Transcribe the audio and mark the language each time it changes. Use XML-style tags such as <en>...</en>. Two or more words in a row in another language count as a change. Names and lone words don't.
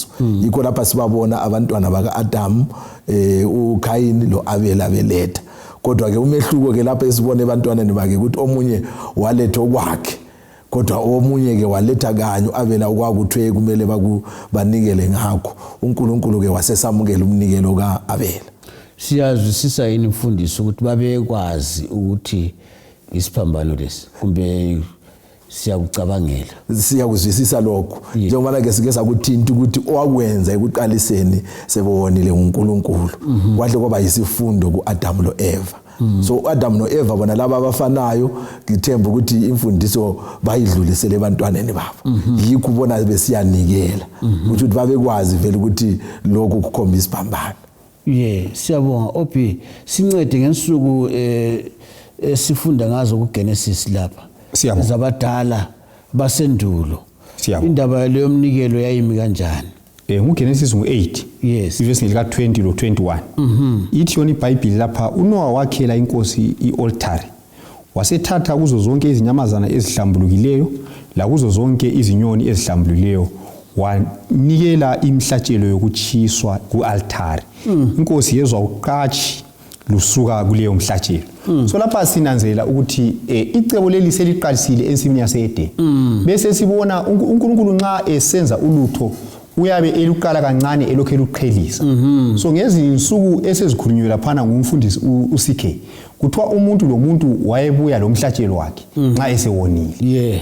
<nd>Yikho lapha sibabona abantwana bakaAdam, uKayini lo Abela beletha. Kodwa ke umehluko ke lapha esibone ebantwaneni bakhe ukuthi omunye waletha okwakhe, kodwa omunye ke waletha kanye Abela okwakuthwe kumele banikele ngakho. uNkulunkulu ke wasesamukela umnikelo kaAbela. Siyazwisisa yini mfundisi ukuthi babekwazi ukuthi isiphambano lesi, kumbe siyakucabangela? Siyakuzwisisa lokho, njengoba ke sike sakuthinta ukuthi owakwenza ekuqaliseni sebonile uNkulunkulu, kwahle kwaba yisifundo kuAdam lo Eva. So Adam no Eva bona laba abafanayo ngithemba ukuthi imfundiso bayidlulisele ebantwaneni babo yikho bona besiyanikela ukuthi babekwazi vele ukuthi lokho kukhombisa isibambano. Siyabonga Obi, sincede ngensuku sifunda ngazo ku Genesis lapha. Zabadala basendulo. Indaba leyo mnikelo yayimi kanjani? NguGenesis 8 ivesi lika 20 lo 21 ithi yona iBhayibheli lapha uNoah wakhela inkosi ialtari wasethatha kuzo zonke izinyamazana ezihlambulukileyo la kuzo zonke izinyoni ezihlambulukileyo wanikela imhlatshelo yokuchiswa kualtari. Inkosi yezwa uqashi lusuka kuleyo mhlatshelo. So lapha sinanzela ukuthi icebo leli seliqalisile ensimini yaseEden. Bese sibona uNkulunkulu nxa esenza ulutho uyabe eluqala kancane elokhe eluqhelisa. So ngezinsuku esezikhulunywe laphana ngumfundisi uCK kuthiwa umuntu lomuntu wayebuya lo mhlatshelo wakhe nxa esewonile.</nd>